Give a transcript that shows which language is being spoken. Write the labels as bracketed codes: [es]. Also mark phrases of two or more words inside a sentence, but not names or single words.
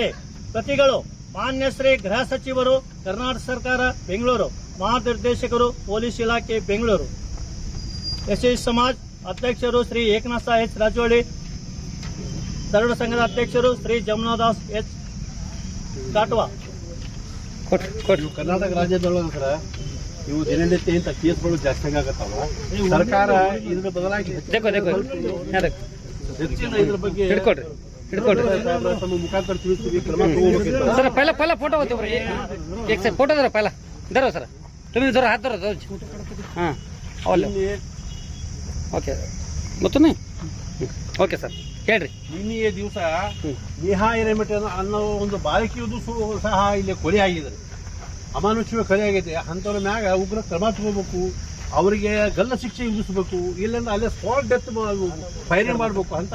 [kn] ಪ್ರತಿಗಳು ಮಾನ್ಯ ಶ್ರೀ ಗೃಹ ಸಚಿವರು, ಕರ್ನಾಟಕ ಸರ್ಕಾರ ಬೆಂಗಳೂರು, ಮಹಾನಿರ್ದೇಶಕರು ಪೊಲೀಸ್ ಇಲಾಖೆ ಬೆಂಗಳೂರು, ಎಸ್ಎಸ್ಕೆ ಸಮಾಜ ಅಧ್ಯಕ್ಷರು ಶ್ರೀ ಏಕನಾಥ ಎಚ್ ರಾಜೋಳ್ಳಿ, ತರುಣ ಸಂಘದ ಅಧ್ಯಕ್ಷರು ಶ್ರೀ ಜಮುನಾದಾಸ್ ಎಚ್ ಕಾಟವಾ. ಕರ್ನಾಟಕ ರಾಜ್ಯದೊಳಗ ಇವು ದಿನನಿತ್ಯ ಇಂಥ ಕೇಸ್ಗಳು ಜಾಸ್ತಿ ಆಗತ್ತಾವ. ಸರ್ಕಾರ ಇದ್ರ ಬದಲಾಗಿ ಹೆಚ್ಚಿನ ಇದ್ರ ಬಗ್ಗೆ ತಮ್ಮ ಮುಖಾಂತರ ತಿಳಿಸ್ತೀವಿ, ಕ್ರಮ ತಗೋಬೇಕಿತ್ತು. [hi] सर पहला फोटो होतो एक से फोटो जरा पहला धरो सर, [mr] तुम्ही जरा हात धरा [hi] हां [kn] ಓಕೆ ಗೊತ್ತುನೇ ಓಕೆ ಸರ್ ಹೇಳ್ರಿ. ನಿನ್ನೆಯ ದಿವಸ ನೇಹಾ ಹಿರೇಮಠ ಅನ್ನೋ ಒಂದು ಬಾಲಕಿಯದು ಸಹ ಇಲ್ಲಿ ಕೊಲೆ ಆಗಿದೆ, ಅಮಾನುಷ್ಯ ಕೊಲೆ ಆಗೈತೆ. ಅಂಥವ್ರ ಮ್ಯಾಗ ಉಗ್ರ ಕ್ರಮ ತಗೋಬೇಕು, ಅವರಿಗೆ ಗಲ್ಲ ಶಿಕ್ಷೆ ವಿಧಿಸಬೇಕು, ಇಲ್ಲಾಂದ್ರೆ ಅಲ್ಲೇ [en] spot death firing [kn] ಮಾಡಬೇಕು ಅಂತ.